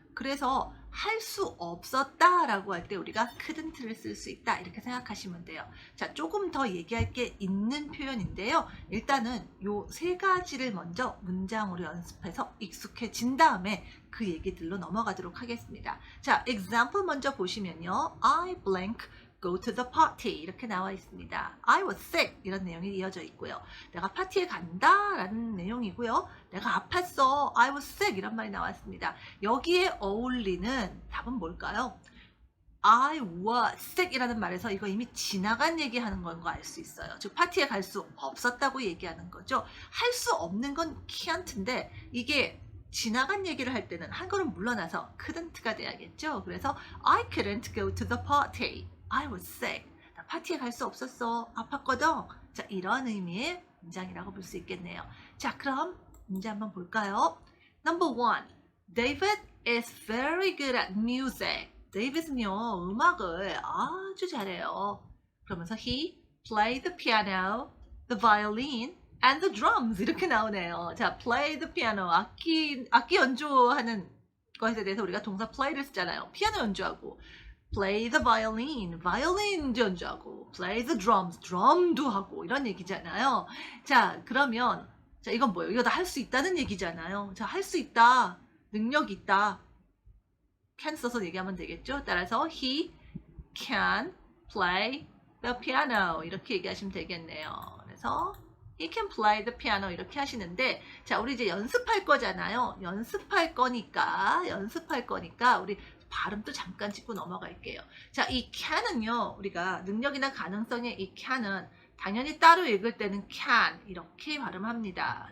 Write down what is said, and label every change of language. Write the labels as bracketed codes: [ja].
[ko] 그래서 할 수 없었다라고 할 때 우리가 couldn't를 쓸 수 있다 이렇게 생각하시면 돼요. 자, 조금 더 얘기할 게 있는 표현인데요. 일단은 요 세 가지를 먼저 문장으로 연습해서 익숙해진 다음에 그 얘기들로 넘어가도록 하겠습니다. 자, example 먼저 보시면요. [en] I blank go to the party [ko] 이렇게 나와 있습니다. [en] I was sick [ko] 이런 내용이 이어져 있고요. 내가 파티에 간다 라는 내용이고요. 내가 아팠어. [en] I was sick [ko] 이런 말이 나왔습니다. 여기에 어울리는 답은 뭘까요? [en] I was sick [ko] 이라는 말에서 이거 이미 지나간 얘기하는 건 거 알 수 있어요. 즉 파티에 갈 수 없었다고 얘기하는 거죠. 할 수 없는 건 can't인데 이게 지나간 얘기를 할 때는 한 걸음 물러나서 couldn't가 돼야겠죠. 그래서 [en] I couldn't go to the party. I was sick. [ko] 나 파티에 갈 수 없었어. 아팠거든. 자, 이런 의미의 문장이라고 볼 수 있겠네요. 자, 그럼 문제 한번 볼까요? [en] Number one. David is very good at music. [ko] 데이빗은요, 음악을 아주 잘해요. 그러면서 [en] he played the piano, the violin, and the drums [ko] 이렇게 나오네요. 자, [en] play the piano, [ko] 악기 연주하는 것에 대해서 우리가 동사 play를 쓰잖아요. 피아노 연주하고 [en] play the violin, [ko] 바이올린 연주하고 [en] play the drums, [ko] 드럼도 하고 이런 얘기잖아요. 자, 그러면 자, 이건 뭐예요? 이거 다 할 수 있다는 얘기잖아요. 자, 할 수 있다, 능력 있다. can 써서 얘기하면 되겠죠. 따라서 [en] he can play the piano [ko] 이렇게 얘기하시면 되겠네요. 그래서 [en] he can play the piano [ko] 이렇게 하시는데 자, 우리 이제 연습할 거잖아요. 연습할 거니까 우리 발음도 잠깐 짚고 넘어갈게요. 자, 이 can은요, 우리가 능력이나 가능성의 이 can은 당연히 따로 읽을 때는 can 이렇게 발음합니다.